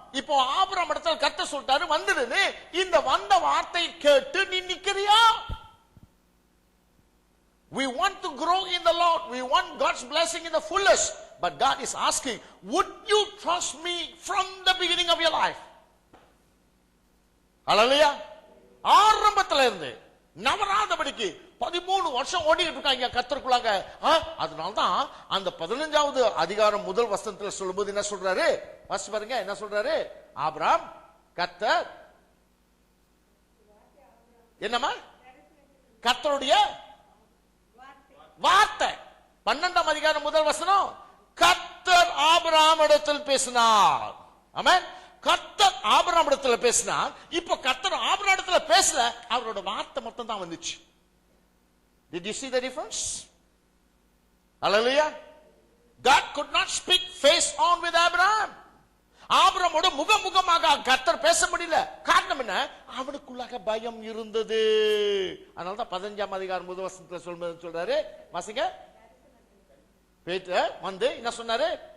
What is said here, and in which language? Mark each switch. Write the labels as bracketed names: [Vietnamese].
[Tamil] இப்போ ஆபிரகாம் இடத்துல கர்த்தர் சொல்லிட்டாரு வந்துடுது. இந்த வந்த வார்த்தை கேட்டு நீ நிக்கிறியா? [English] We want to grow in the Lord. We want God's blessing in the fullest. But God is asking, would you trust me from the beginning of your life? Hallelujah. [Tamil] ஆரம்பத்துல இருந்து நவராதபடிக்கு 13 வருஷம் ஓடிட்டு இருக்காங்க கர்த்தருக்குள்ளாக. அதனால்தான் அந்த 15வது அதிகாரம் முதல் வசனத்துல சொல்லும்போது என்ன சொல்றாரு? வாசி பாருங்க, என்ன சொல்றாரு? ஆபிரகாம் கர்த்தர் என்னமா கர்த்தருடைய வார்த்தை. 12ஆம் அதிகாரம் முதல் வசனம், கர்த்தர் ஆபிரகாம் இடத்தில் பேசினார். ஆமென். கர்த்தர் ஆபிரகாம் இடத்துல பேசினார். இப்போ கர்த்தர் ஆபிரகாம் இடத்துல பேசல, அவரோட வார்த்தை மட்டும் தான் வந்துச்சு. [English] Did you see the difference? Hallelujah. God could not speak face on with Abraham. [Tamil] ஆபிரகாமோட முகமுகமாக கர்த்தர் பேச முடியல. காரணம் என்ன? அவனுக்குள்ளாக பயம் இருந்தது. அதனால தான் 15ஆம் அதிகாரம் முதல் வசனத்துல சொல்றாரு. வாசிங்க. பேதுரு வந்து என்ன சொன்னாரு?